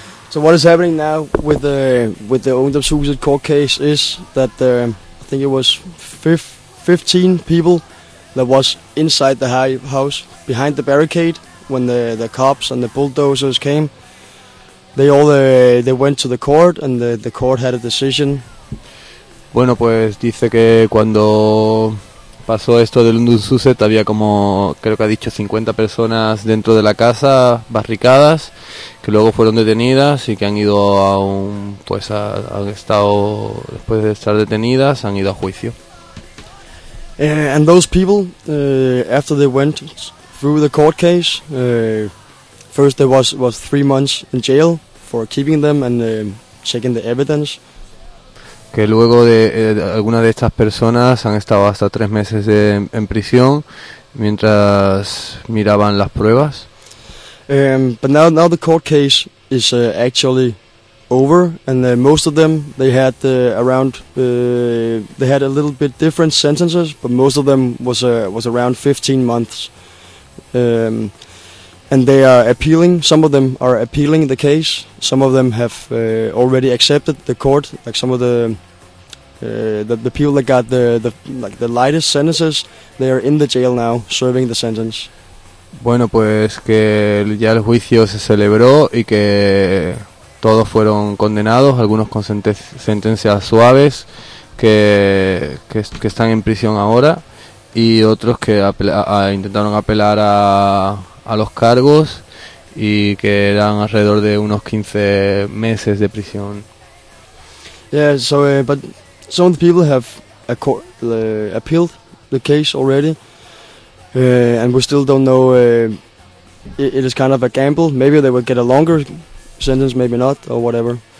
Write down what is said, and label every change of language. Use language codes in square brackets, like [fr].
[en] So what is happening now with the Ungdomshuset court case is that I think it was 15 people that was inside the high house behind the barricade when the cops and the bulldozers came. They all they went to the court and the court had a decision. [es] Bueno, pues dice que cuando pasó esto del Ungdomshuset había como, creo que ha dicho, 50 personas dentro de la casa, barricadas, que luego fueron detenidas y que han ido a un, pues han estado, después de estar detenidas, han ido a juicio. [en] And those people, after they went through the court case, first there was 3 months in jail for keeping them and checking the evidence. [es] Que luego de algunas de estas personas han estado hasta 3 meses en prisión mientras miraban las pruebas. [en] But now the court case is actually over, and most of them, they had they had a little bit different sentences, but most of them was around 15 months. And they are appealing, some of them are appealing the case, some of them have already accepted the court, like some of the people that got the lightest sentences, they are in the jail now, serving the sentence. [es] Bueno, pues que ya el juicio se celebró y que todos fueron condenados, algunos con sentencias suaves, que están en prisión ahora, y otros que intentaron apelar a los cargos y que eran alrededor de unos 15 meses de prisión. [en] Yeah, so but some of the people have appealed the case already. And we still don't know, it is kind of a gamble, maybe they will get a longer sentence, maybe not, or whatever.